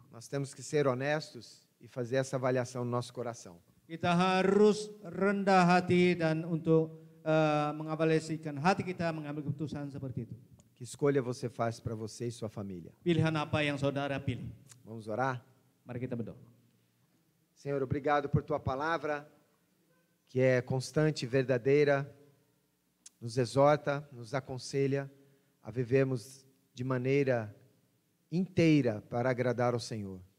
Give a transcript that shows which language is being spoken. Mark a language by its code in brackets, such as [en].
[pt] Nós temos que ser honestos e fazer essa avaliação no nosso coração. [id] Kita harus rendah hati dan untuk mengevaluasikan hati kita mengambil keputusan seperti itu. [pt] Que escolha você faz para você e sua família? [id] Pilihan apa yang saudara pilih? [pt] Vamos orar? [id] Mari kita berdoa. [pt] Senhor, obrigado por Tua palavra, que é constante e verdadeira, nos exorta, nos aconselha a vivermos de maneira inteira para agradar ao Senhor.